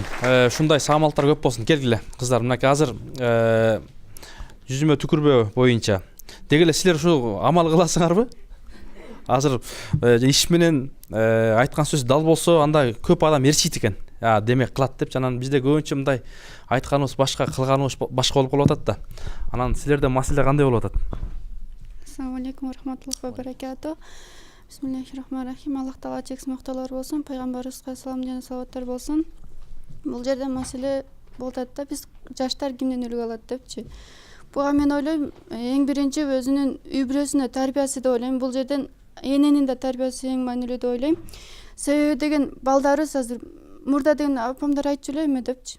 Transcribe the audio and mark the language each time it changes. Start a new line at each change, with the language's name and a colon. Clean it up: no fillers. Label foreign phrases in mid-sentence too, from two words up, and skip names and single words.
Kyrgyz: Ушундай саамалыктар көп болсун. Келгиле кыздар, мынакей азыр жүзүмө түкүрбөө боюнча деги эле силер ушу амал кыласыңарбы? Азыр иш менен айткан сөз дал болсо, анда көп адам ээрчийт экен. демек кылат деп, анан бизде көбүнчө мындай айтканыбыз башка, кылганыбыз башка болуп калып атат да. Анан силерде маселе кандай болуп атат?
Arabic: السلام عليكم رحمة الله وبركاته. بسم الله الرحمن الرحيم.
Kyrgyz: Аллах таала чексиз мактоолор болсун, пайгамбарыбызга салам жана салаваттар болсун. Бул жерде маселе болуп атат да, биз жаштар кимден үлгү алат депчи. Буга мен ойлойм, эң биринчи өзүнүн үй бүлөсүнө тарбиясы деп ойлойм. Бул жерден эненин да тарбиясы эң маанилүү деп ойлойм. Себеби деген балдарыбыз азыр мурда деген апамдар айтчу эле эме депчи.